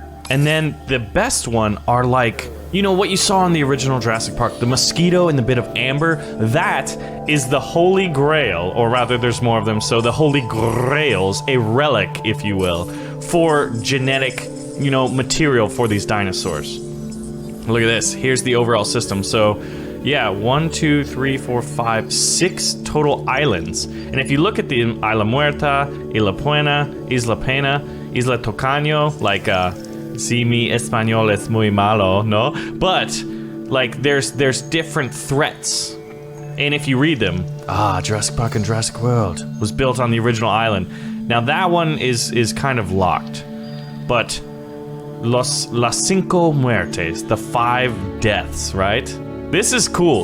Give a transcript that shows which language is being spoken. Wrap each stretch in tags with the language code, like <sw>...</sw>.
<en>And then the best one are like, you know what you saw in the original Jurassic Park, the mosquito and the bit of amber, that is the holy grail, or rather there's more of them, so the holy grails, a relic, if you will, for genetic, you know, material for these dinosaurs. Look at this, here's the overall system. So, yeah, 1, 2, 3, 4, 5, 6 total islands. And if you look at the Isla Muerta, Isla Buena, Isla Pena, Isla Tocaño, like,</en> <es>si mi español es muy malo, no?</es> <en>But, like, there's different threats. And if you read them, Jurassic Park and Jurassic World was built on the original island. Now that one is kind of locked. But,</en> <es>las 5 muertes,</es> <en>the 5 deaths, right? This is cool.</en>